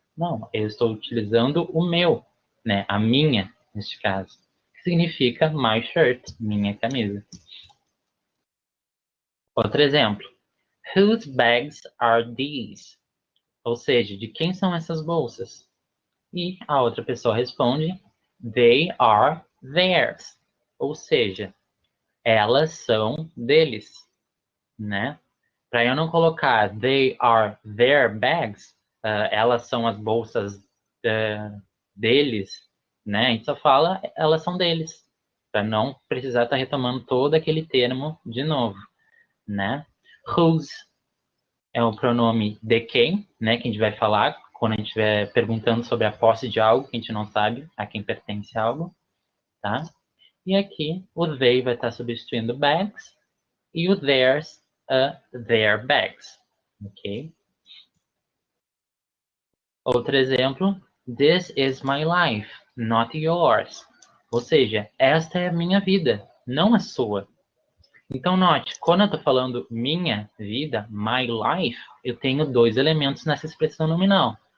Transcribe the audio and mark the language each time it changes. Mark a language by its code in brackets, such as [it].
[pt] Não, eu estou utilizando o meu, né? A minha, neste caso, que significa [en] my shirt, [pt] minha camisa. Outro exemplo. [en] Whose bags are these? [pt] Ou seja, de quem são essas bolsas? E a outra pessoa responde, [en] they are theirs. [pt] Ou seja, elas são deles, né? Para eu não colocar [en] they are their bags, [pt] elas são as bolsas deles, né? A gente só fala elas são deles, para não precisar estar retomando todo aquele termo de novo, né? Whose é o pronome de quem, né? Que a gente vai falar quando a gente estiver perguntando sobre a posse de algo que a gente não sabe a quem pertence algo, tá? E aqui o they vai estar substituindo bags e o theirs a [en] their bags, [pt] ok? Outro exemplo, [en] this is my life, not yours. [pt] Ou seja, esta é a minha vida, não a sua. Então, note, quando eu estou falando minha vida, [en] my life, [pt] eu tenho dois elementos nessa expressão nominal.